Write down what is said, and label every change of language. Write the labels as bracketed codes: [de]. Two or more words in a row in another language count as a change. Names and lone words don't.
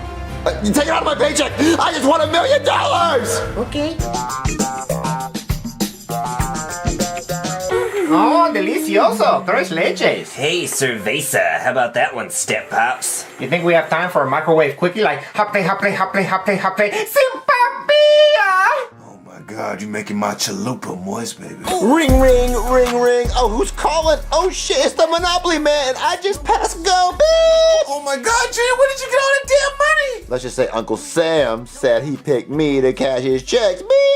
[en] You take it out of my paycheck! I just want $1 million! Okay. [es] Oh, delicioso. Tres leches. [en] Hey, cerveza. How about that one, Step Pops? You think we have time for a microwave quickie like hapte, hapte, hapte, hapte, hapte, simpapia? Oh my God, you're making my chalupa moist, baby. Ring, ring, ring, ring. Oh, who's calling? Oh shit, it's the Monopoly Man. I just passed go, bitch. Oh my God, Junior, where did you get all that damn money? Let's just say Uncle Sam said he picked me to cash his checks, beep.